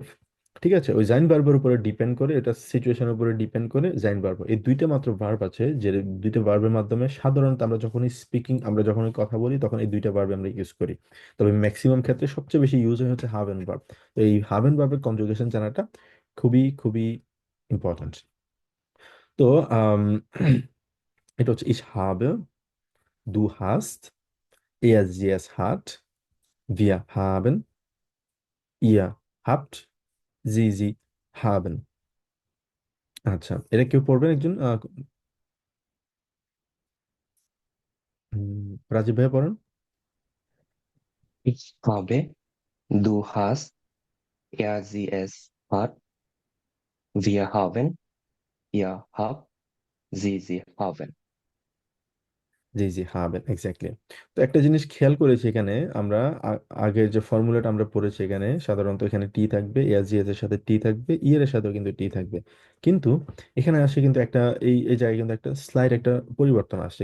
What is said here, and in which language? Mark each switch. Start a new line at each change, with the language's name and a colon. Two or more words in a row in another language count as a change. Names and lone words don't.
Bangla: ঠিক আছে, ওই জাইন ভার্বের উপরে ডিপেন্ড করে, এটা সিচুয়েশনের উপরে ডিপেন্ড করে জাইন ভার্ব, এই দুইটা মাত্র ভার্ব আছে, যে দুইটা ভার্বের মাধ্যমে সাধারণত আমরা যখনই স্পিকিং, আমরা যখনই কথা বলি তখন এই দুইটা ভার্ব আমরা ইউজ করি। তবে ম্যাক্সিমাম ক্ষেত্রে সবচেয়ে বেশি ইউজ হয় হচ্ছে হাবেন ভার্ব। তো এই হাবেন ভার্বের কনজুগেশন জানাটা খুবই খুবই ইম্পর্ট্যান্ট। তো আম, এটা হচ্ছে
German: ich habe, du hast, er sie es hat, wir haben, ihr habt, sie haben।
Bangla: আচ্ছা, এটা কেউ পড়বেন একজন, রাজীব ভাইয়া পড়েন।
German: Ich habe, du hast, er, sie, es hat, wir haben, ihr habt, sie haben।
Bangla: জি জি, হাবেন, এক্স্যাক্টলি। তো একটা জিনিস খেয়াল করেছি এখানে, আমরা আগের যে ফর্মুলাটা আমরা পড়েছি এখানে সাধারণত এখানে টি থাকবে, এস এর সাথে টি থাকবে, এর সাথেও কিন্তু টি থাকবে, কিন্তু এখানে আসে কিন্তু একটা এই জায়গায় কিন্তু একটা স্লাইড, একটা পরিবর্তন আসছে।